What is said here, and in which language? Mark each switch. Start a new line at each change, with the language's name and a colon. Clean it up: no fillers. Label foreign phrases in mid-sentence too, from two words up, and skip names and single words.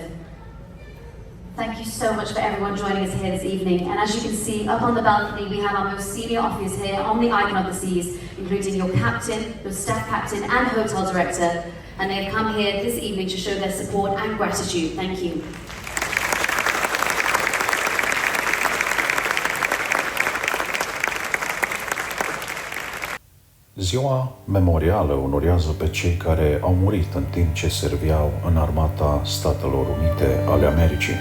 English: Thank you so much for everyone joining us here this evening. And as you can see, up on the balcony, we have our most senior officers here on the Icon of the Seas, including your captain, your staff captain, and hotel director. And they have come here this evening to show their support and gratitude. Thank you.
Romanian: Ziua memorială onorează pe cei care au murit în timp ce serveau în Armata Statelor Unite ale Americii.